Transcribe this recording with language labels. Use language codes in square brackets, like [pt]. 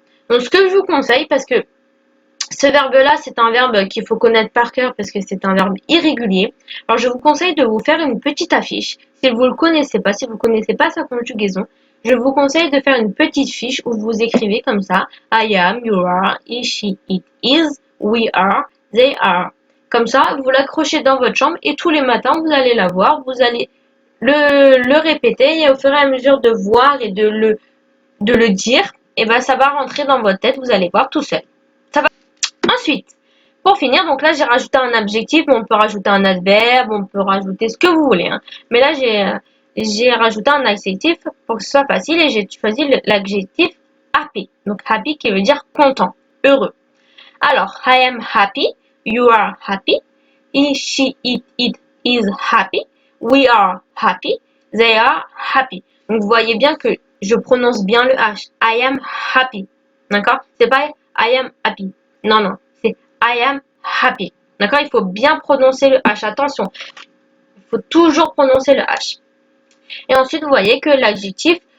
[fr] Donc, ce que je vous conseille, parce que ce verbe-là, c'est un verbe qu'il faut connaître par cœur parce que c'est un verbe irrégulier. Alors, je vous conseille de vous faire une petite affiche. Si vous ne le connaissez pas, si vous ne connaissez pas sa conjugaison, je vous conseille de faire une petite fiche où vous écrivez comme ça. [en] I am, you are, he, she, it, is, we are, they are. [fr] Comme ça, vous l'accrochez dans votre chambre et tous les matins, vous allez la voir. Vous allez le répéter et au fur et à mesure de voir et de le dire, et ben ça va rentrer dans votre tête. Vous allez voir tout seul. Ensuite, pour finir, donc là j'ai rajouté un adjectif, mais on peut rajouter un adverbe, on peut rajouter ce que vous voulez. Hein. Mais là j'ai rajouté un adjectif pour que ce soit facile et j'ai choisi l'adjectif happy. Donc happy qui veut dire content, heureux. [en] Alors, I am happy, you are happy, he, she, it is happy, we are happy, they are happy. [fr] Donc vous voyez bien que je prononce bien le H. [en] I am happy. [fr] D'accord? C'est pas [en] I am happy. [fr] Non, non, c'est [en] I am happy. [fr] D'accord? Il faut bien prononcer le H. Attention, il faut toujours prononcer le H. Et ensuite, vous voyez que l'adjectif